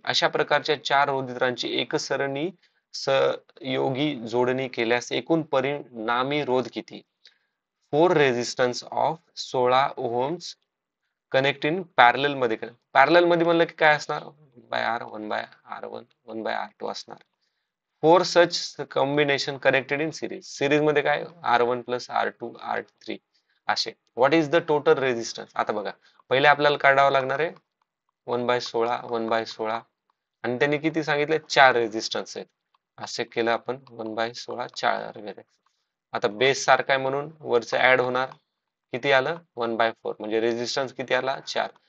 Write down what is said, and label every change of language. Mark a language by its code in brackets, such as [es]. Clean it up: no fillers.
[mr] अशा प्रकारच्या 4 रोधित्रांची एकसरणी सहयोगी जोडणी केल्यास एकूण परिणामी रोध किती? [en] 4 resistance of 16 ohms connect in parallel मध्ये. [mr] पॅरलल मध्ये म्हणलं की काय असणार, 1/R, 1/R1, 1/R2 असणार. [en] 4 such combination connected in series. [mr] Series मध्ये काय, R1 प्लस R2 R3 असे. [en] What is the total resistance? [mr] आता बघा, पहिले आपल्याला काढावं लागणार आहे 1/16, 1/16, आणि त्यांनी किती सांगितले, 4 रेझिस्टन्स आहेत. असे केलं आपण 1/16 4. आता बेस सारखा आहे म्हणून वरचं ऍड होणार, किती आलं, 1/4, म्हणजे रेझिस्टन्स किती आला, 4.